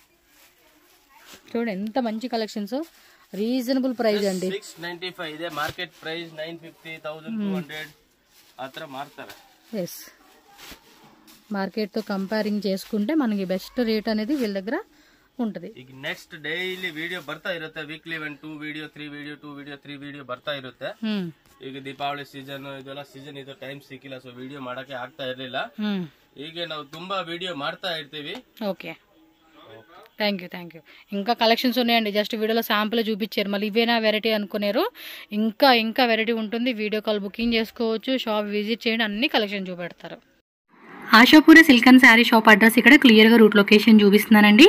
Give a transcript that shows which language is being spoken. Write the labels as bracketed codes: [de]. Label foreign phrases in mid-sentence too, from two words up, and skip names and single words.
[te] చూడండి ఎంత మంచి కలెక్షన్స్, [en] reasonable price [te] అండి. 695 ఇదే [en] market price [te] 950 1200 అత్ర మారుతారు. ఎస్, మార్కెట్తో కంపేరింగ్ చేసుకుంటే మనకి [en] best rate [te] అనేది వీళ్ళ దగ్గర ఉంటుంది. [kn] ಈಗ [en] next daily video [kn] ಬರ್ತಾ ಇರುತ್ತೆ. ವೀಕ್ಲಿ 1 2 ವಿಡಿಯೋ 3 ವಿಡಿಯೋ 2 ವಿಡಿಯೋ 3 ವಿಡಿಯೋ ಬರ್ತಾ ಇರುತ್ತೆ. ಈಗ ದೀಪಾವಳಿ ಸೀಸನ್ ಇದೆಲ್ಲ ಸೀಸನ್ ಇದು ಟೈಮ್ ಸಿಕ್ಕಿಲ್ಲ, ಸೊ ವಿಡಿಯೋ ಮಾಡಕ್ಕೆ ಆಗ್ತಾ ಇರ್ಲಿಲ್ಲ. ಈಗ ನಾವು ತುಂಬಾ ವಿಡಿಯೋ ಮಾಡ್ತಾ ಇರ್ತೀವಿ. [en] okay, thank you. [te] ఇంకా కలెక్షన్స్ ఉన్నాయండి. జస్ట్ వీడియోలో శాంపుల్ చూపించారు, మళ్ళీ ఇవేనా వెరైటీ అనుకున్నారు. ఇంకా వెరైటీ ఉంటుంది. [en] video call booking [te] చేసుకోవచ్చు, [en] shop visit [te] చేయండి, అన్ని కలెక్షన్ చూపెడతారు. ఆశాపుర సిల్క్ అండ్ శారీ షాప్ అడ్రస్ ఇక్కడ క్లియర్గా [en] route location [te] చూపిస్తున్నానండి.